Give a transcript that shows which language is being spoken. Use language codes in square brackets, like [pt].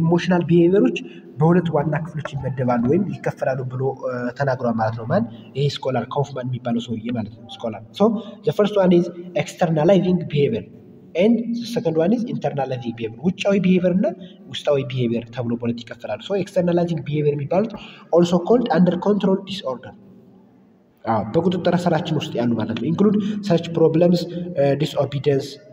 [am] ኢሞሽናል ቢሄቪየሮች በሁለት ዋና ክፍሎች ይመደባሉ ወይም ይከፈላሉ ብሎ ተናግሯል ማለት ነው። ማን? ይሄ ስኮላር ኮፍማን የሚባለው ሰውዬ ማለት ነው ስኮላር። [en] the first one is externalizing behavior and the second one is internalizing behavior. [am] ውጫዊ ቢሄቪየር እና ውስጣዊ ቢሄቪየር ተብሎ በሁለት ይከፈላሉ። externalizing behavior የሚባሉት [en] also called under control disorder [am] በቁጥጥር ስራችን ውስጥ ያሉ ማለት ነው። ኢንክሉድ [en] such problems disobedience,